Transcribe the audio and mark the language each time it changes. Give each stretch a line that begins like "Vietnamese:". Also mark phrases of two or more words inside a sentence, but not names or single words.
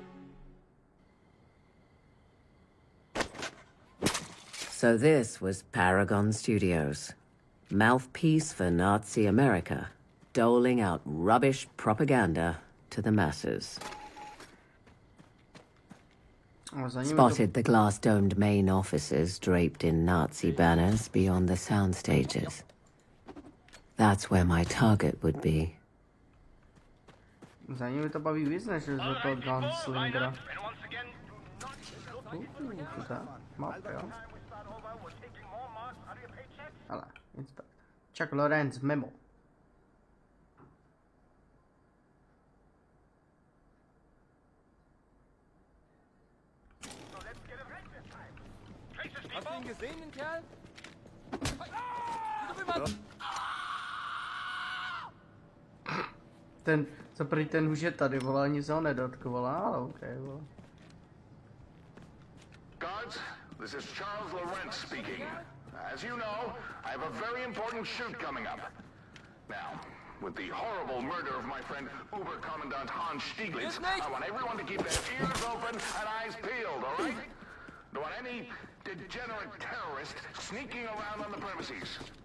English: So this was Paragon Studios, mouthpiece for Nazi America, doling out rubbish propaganda to the masses. Spotted the glass-domed main offices draped in Nazi banners beyond the sound stages. That's where my target would be.
Czech: Za nimi to baví víc, než do toho Gunslingera. Tutaj, mapka, jo. Hele, inspect. Chuck Lorentz, memo.
German: Hast du ihn gesehen, den Kerl?
Czech: Ten už je tady, vole, ani se ho nedotkovala, ale okej, vole.
English: Guards, this is Charles Lorentz speaking. As you know, I have a very important shoot coming up. Now, with the horrible murder of my friend Uber-Commandant Hans Stieglitz, I want everyone to keep their ears open and eyes peeled, all right? Don't want any degenerate terrorist sneaking around on the premises.